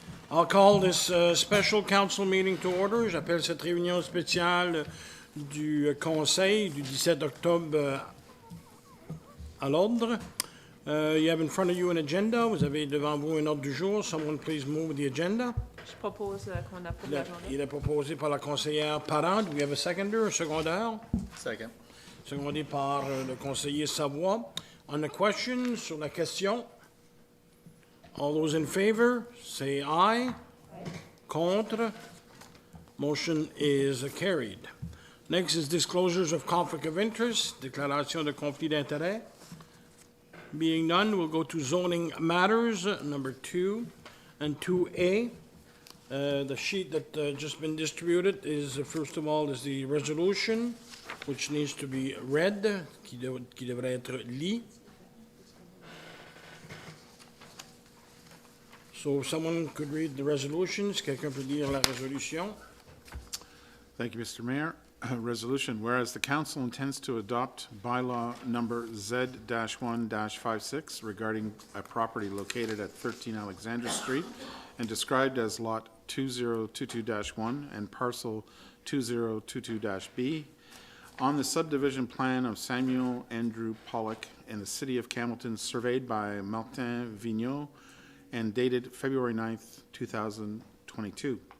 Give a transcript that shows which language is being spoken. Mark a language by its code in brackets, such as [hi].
[en] I'll call this special council meeting to order. [fr] J'appelle cette réunion spéciale du conseil du 17 octobre à l'ordre. [en] You have in front of you an agenda. [fr] Vous avez devant vous un ordre du jour. [en] Someone please move the agenda. [fr] Je propose qu'on approuve la journée. Il est proposé par la conseillère Parent. [en] Do we have a seconder, [fr] un secondaire? [en] Second. [fr] Secondé par le conseiller Savoie. [en] On the question, [fr] sur la question. [en] All those in favor, say aye. [fr] Contre. [en] Motion is carried. Next is disclosures of conflict of interest, [fr] déclaration de conflit d'intérêt. [en] Being none, we'll go to zoning matters, number 2 and 2A. The sheet that just been distributed is, first of all, is the resolution, which needs to be read, [fr] qui devrait être lu. [en] So if someone could read the resolutions, [fr] quelqu'un peut lire la résolution. [en] Thank you, Mr. Mayor. Resolution, whereas the council intends to adopt bylaw number Z-1-56 regarding a property located at 13 Alexandra Street and described as lot 2022-1 and parcel 2022-B on the subdivision plan of Samuel Andrew Pollock in the city of Campbellton, surveyed by Martin Vigneault and dated February 9th, 2022.